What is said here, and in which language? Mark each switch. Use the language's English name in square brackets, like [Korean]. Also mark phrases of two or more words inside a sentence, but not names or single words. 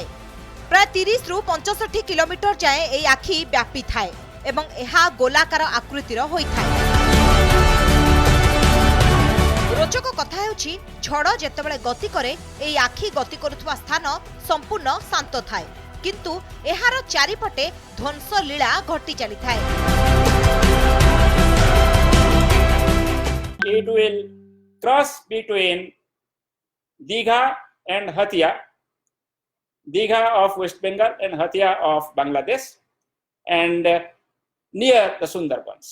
[Odia] ପ୍ରାୟ 30 ରୁ 65 କିଲୋମିଟର ଯାଏ ଏଇ ଆଖି ବ୍ୟାପି ଥାଏ ଏବଂ ଏହା ଗୋଲାକାର ଆକୃତିର ହୋଇଥାଏ। ରୋଚକ କଥା ହେଉଛି ଝଡ଼ ଯେତେବେଳେ ଗତି କରେ ଏଇ ଆଖି ଗତି କରୁଥିବା ସ୍ଥାନ ସମ୍ପୂର୍ଣ୍ଣ ଶାନ୍ତ ଥାଏ କିନ୍ତୁ ଏହାର ଚାରିପଟେ ଧ୍ୱଂସ ଲୀଳା ଘଟି ଚାଲି ଥାଏ। [English] It will cross between Digha and Hatia, Digha of West Bengal and Hatia of Bangladesh, and near the Sundarbans.